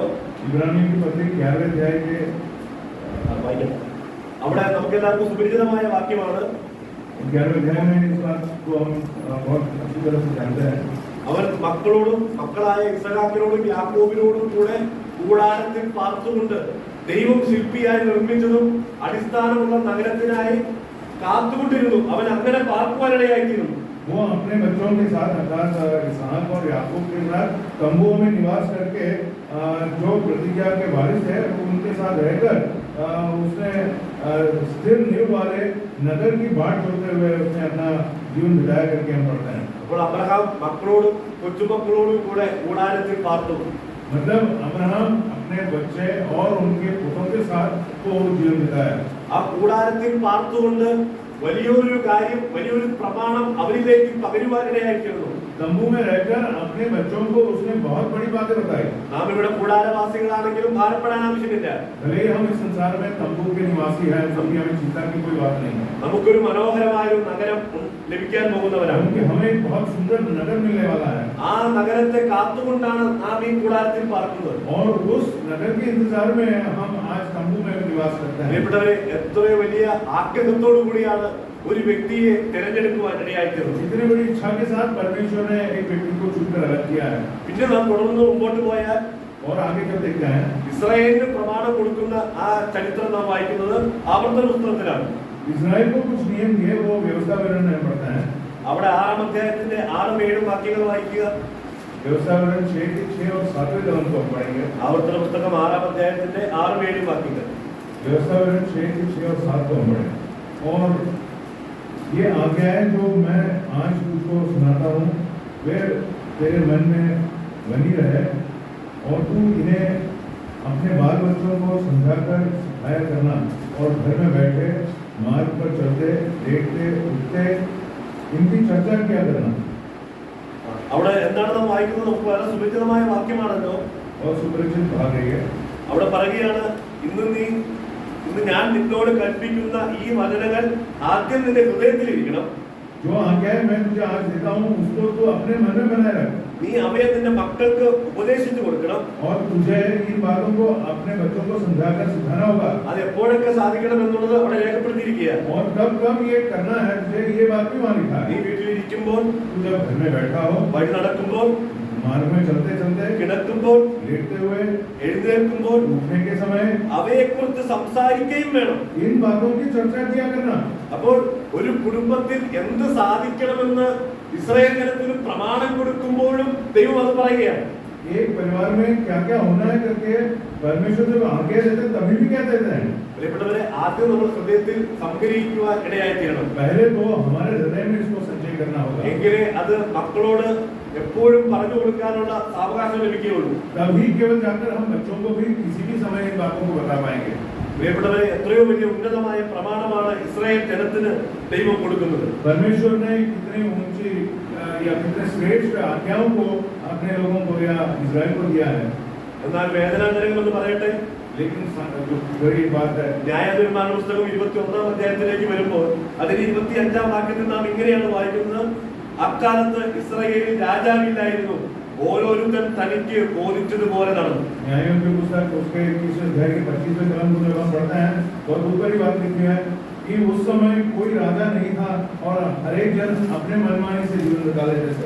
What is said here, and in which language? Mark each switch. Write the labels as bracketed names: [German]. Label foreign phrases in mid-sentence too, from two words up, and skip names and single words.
[Hindi] इब्रानियों की पत्री 11वें अध्याय के [Malayalam] വായിക്കാം. അവിടെ നമുക്ക് എല്ലാവർക്കും സുപരിചിതമായ വാക്യമാണ്. [Hindi] 11वें अध्याय में इस बात को हम बहुत अच्छी तरह से जानते हैं। [Malayalam] അവൻ മക്കളോടും മക്കളായ ഇസ്ഹാക്കിനോടും യാക്കോബിനോടും കൂടെ കൂടാരത്തിൽ പാർത്തുകൊണ്ട് ദൈവം ശില്പിയായി നിർമ്മിച്ചതും അടിസ്ഥാനമുള്ള നഗരത്തിനായി കാത്തുകൊണ്ടിരുന്നു. അവൻ അങ്ങനെ പാർക്കുവാനിടയായിത്തീരുന്നു. [Hindi] वो अपने बच्चों के साथ अर्थात इसहाक और याकूब के साथ तंबुओं में निवास करके जो प्रतिज्ञा के वारिस है उनके साथ रहकर उसने स्थिर नींव वाले नगर की बाट जोड़ते हुए उसने अपना जीवन बिताया करके हम पढ़ते हैं। [Malayalam] അപ്പോൾ അബ്രഹാം മക്കളോടും കൊച്ചുമക്കളോടും കൂടെ കൂടാരത്തിൽ പാർത്തു. [Hindi] मतलब अब्राहम अपने बच्चे और उनके पुत्रों के साथ वो जीवन बिताया। [Malayalam] ആ കൂടാരത്തിൽ പാർത്തുകൊണ്ട് വലിയൊരു കാര്യം, വലിയൊരു പ്രമാണം അവരിലേക്ക് പകരുവാനിടയായിത്തീർന്നു. [Hindi] तंबू में रहकर अपने बच्चों को उसने बहुत बड़ी बातें बताई। [Malayalam] നാം ഇവിടെ കൂടാരവാസികളാണെങ്കിലും ഭാരപ്പെടാൻ ആവശ്യമില്ല. [Hindi] भले ही हम इस संसार में तंबू के निवासी हैं, तभी हमें चिंता की कोई बात नहीं है। [Malayalam] നമുക്കൊരു മനോഹരമായ ഒരു നഗരം ലഭിക്കാൻ പോകുന്നവരാണ്. [Hindi] क्योंकि हमें एक बहुत सुंदर नगर मिलने वाला है [Malayalam] ആ നഗരത്തെ കാത്തുകൊണ്ടാണ് നാം ഈ കൂടാരത്തിൽ പാർക്കുന്നത്. [Hindi] और उस नगर के इंतजार में हम आज तंबू में निवास करते हैं। [Malayalam] പ്രിയപ്പെട്ടവരെ, എത്രയോ വലിയ ആഗ്രഹത്തോടു കൂടിയാണ് ഒരു വ്യക്തിയെ തിരഞ്ഞെടുക്കുവാൻ ഇടയായിത്തീർന്നത്. [Hindi] इतनी बड़ी इच्छा के साथ परमेश्वर ने एक व्यक्ति को चुनकर अलग किया है। [Malayalam] പിന്നെ നാം തുടർന്ന് മുമ്പോട്ട് പോയാൽ [Hindi] और आगे जब देखते हैं [Malayalam] ഇസ്രായേലിന് പ്രമാണം കൊടുക്കുന്ന ആ ചരിത്രം നാം വായിക്കുന്നത് ആവർത്തന പുസ്തകത്തിലാണ്. [Hindi] इस्राएल को कुछ नियम दिए, वो व्यवस्था विवरण में पढ़ते हैं। [Malayalam] അവിടെ 6-ാം അധ്യായത്തിന്റെ 6-7 വാക്യങ്ങൾ വായിക്കുക. [Hindi] व्यवस्था विवरण 6 और 7वें कलम को हम पढ़ेंगे। [Malayalam] ആവർത്തന പുസ്തകം 6-ാം അധ്യായത്തിന്റെ 6-7 വാക്യങ്ങൾ. [Hindi] व्यवस्था विवरण 6 और 7 को हम पढ़ेंगे। और ये आज्ञाएं जो मैं आज तुझको सुनाता हूँ वे तेरे मन में बनी रहे और तू इन्हें अपने बाल बच्चों को समझाकर सिखाया करना और घर में बैठे मार्ग पर चलते देखते उठते इनकी चर्चा किया करना। [Malayalam] അവിടെ എന്താണ് നാം വായിക്കുന്നത്? നമുക്ക് വളരെ സുപരിചിതമായ വാക്യമാണല്ലോ. [Hindi] और सुपरिचित भाग रही है। [Malayalam] അവിടെ പറയുകയാണ്, ഇന്ന് ഞാൻ നിന്നോട് കൽപ്പിക്കുന്ന ഈ വചനങ്ങൾ ആദ്യം നിന്റെ ഹൃദയത്തിലിരിക്കണം. [Hindi] जो आज्ञाएं मैं तुझे आज देता हूँ उसको तू अपने मन में बनाए रख। [Malayalam] നീ അവയെ നിന്റെ മക്കൾക്ക് ഉപദേശിച്ചു കൊടുക്കണം. [Hindi] और तुझे इन बातों को अपने बच्चों को समझाकर सिखाना होगा। [Malayalam] അത് എപ്പോഴൊക്കെ സാധിക്കണം എന്നുള്ളത് അവിടെ രേഖപ്പെടുത്തിയിരിക്കുകയാണ്. [Hindi] और कब ये करना है तुझे, ये बात भी वहाँ लिखा [Malayalam] നീ [Hindi] है। [Malayalam] വീട്ടിലിരിക്കുമ്പോൾ, [Hindi] तू जब घर में बैठा हो, [Malayalam] വഴി നടക്കുമ്പോൾ, [Hindi] मार्ग में चलते चलते, [Malayalam] കിടക്കുമ്പോൾ, [Hindi] लेटते हुए, [Malayalam] എഴുന്നേൽക്കുമ്പോൾ [Hindi] उठने के समय [Malayalam] അവയെക്കുറിച്ച് സംസാരിക്കുകയും വേണം. [Hindi] इन बातों की चर्चा किया करना। [Malayalam] അപ്പോൾ ഒരു കുടുംബത്തിൽ എന്ത് സാധിക്കണമെന്ന് ഇസ്രായേൽ ജനത്തിന് പ്രമാണം കൊടുക്കുമ്പോഴും ദൈവം അത് പറയുകയാണ്. [Hindi] एक परिवार में क्या क्या होना है करके परमेश्वर जब आज्ञा देते हैं तभी भी क्या देते हैं। [Malayalam] പ്രിയപ്പെട്ടവരെ, ആദ്യം നമ്മൾ ഹൃദയത്തിൽ സംഗ്രഹിക്കുവാൻ ഇടയായിത്തീരണം. [Hindi] पहले तो हमारे हृदय में इसको संचय करना होगा, [Malayalam] എങ്കിലേ അത് മക്കളോട് എപ്പോഴും പറഞ്ഞു കൊടുക്കാനുള്ള സാവകാശം ലഭിക്കുകയുള്ളൂ. [Hindi] तभी केवल जाकर हम बच्चों को भी किसी भी समय इन बातों को बता पाएंगे। [Malayalam] പ്രിയപ്പെട്ടവരെ, എത്രയോ വലിയ ഉന്നതമായ പ്രമാണമാണ് ഇസ്രായേൽ ജനത്തിന് ദൈവം കൊടുക്കുന്നത്. [Hindi] परमेश्वर ने कितनी ऊंची या कितने श्रेष्ठ आज्ञाओं को अपने लोगों को या इजराइल को दिया है। [Malayalam] എന്നാൽ വേദനാജനകം എന്ന് പറയട്ടെ, [Hindi] लेकिन जो बड़ी बात है, [Malayalam] ന്യായാധിപന്മാർ പുസ്തകം 21-ാം അധ്യായത്തിലേക്ക് വരുമ്പോൾ അതിന് 25-ാം വാക്യത്തിൽ നാം ഇങ്ങനെയാണ് വായിക്കുന്നത്: അക്കാലത്ത് ഇസ്രായേലിൽ രാജാവില്ലായിരുന്നു, ഓരോരുത്തൻ തനിക്ക് ബോധിച്ചതുപോലെ നടന്നു. [Hindi] न्यायों की पुस्तक उसके 21 अध्याय के 25वें कलम को जब हम पढ़ते हैं बहुत ऊपर ही बात लिखी है कि उस समय कोई राजा नहीं था और हर एक जन अपने मनमानी से जीवन बिता लेते थे।